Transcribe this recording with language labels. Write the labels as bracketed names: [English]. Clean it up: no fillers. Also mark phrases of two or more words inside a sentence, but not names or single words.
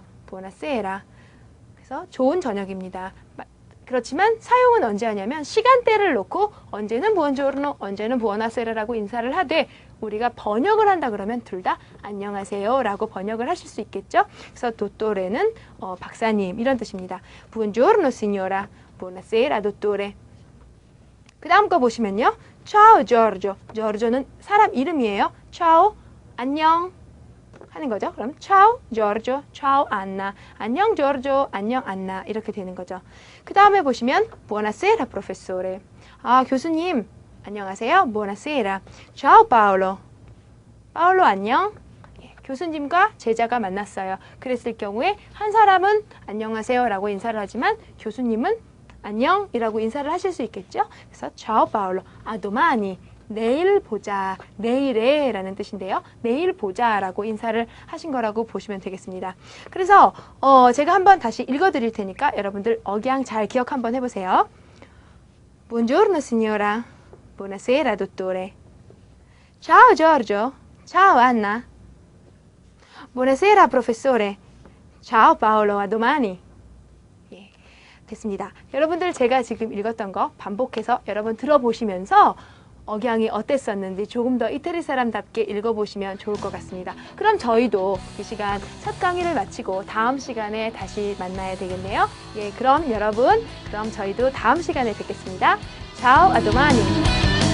[Korean] 부오나세라 그래서 좋은 저녁입니다. 그렇지만 사용은 언제 하냐면 시간대를 놓고 언제는 부온조르노 언제는 부오나세라라고 인사를 하되 우리가 번역을 한다 그러면 둘 다 안녕하세요 라고 번역을 하실 수 있겠죠. 그래서 도토레는 박사님 이런 뜻입니다. [Italian] Buongiorno signora, buonasera dottore. [Korean] 그 다음 거 보시면요. [Italian] Ciao Giorgio. [Korean] Giorgio는 사람 이름이에요. Ciao, 안녕 하는 거죠. [Italian] 그럼 Ciao Giorgio, Ciao Anna. [Korean] 안녕 Giorgio, 안녕 안나 이렇게 되는 거죠. 그 다음에 보시면 [Italian] Buonasera professore. [Korean] 아 교수님 안녕하세요. [Italian] Buonasera. Ciao Paolo. [Korean] 파울로 안녕. 예, 교수님과 제자가 만났어요. 그랬을 경우에 한 사람은 안녕하세요 라고 인사를 하지만 교수님은 안녕이라고 인사를 하실 수 있겠죠. [Italian] 그래서 Ciao Paolo. A domani. [Korean] 내일 보자. 내일에 라는 뜻인데요. 내일 보자 라고 인사를 하신 거라고 보시면 되겠습니다. 그래서 제가 한번 다시 읽어드릴 테니까 여러분들 억양 잘 기억 한번 해보세요. [Italian] Buongiorno signora. Buonasera, dottore. Ciao, Giorgio. Ciao, Anna. Buonasera, professore. Ciao, Paolo. A domani. [Korean] 예, 됐습니다. 여러분들 제가 지금 읽었던 거 반복해서 여러분 들어보시면서 억양이 어땠었는지 조금 더 이태리 사람답게 읽어보시면 좋을 것 같습니다. 그럼 저희도 이 시간 첫 강의를 마치고 다음 시간에 다시 만나야 되겠네요. 예, 그럼 여러분, 그럼 저희도 다음 시간에 뵙겠습니다. [Italian] Ciao, a domani!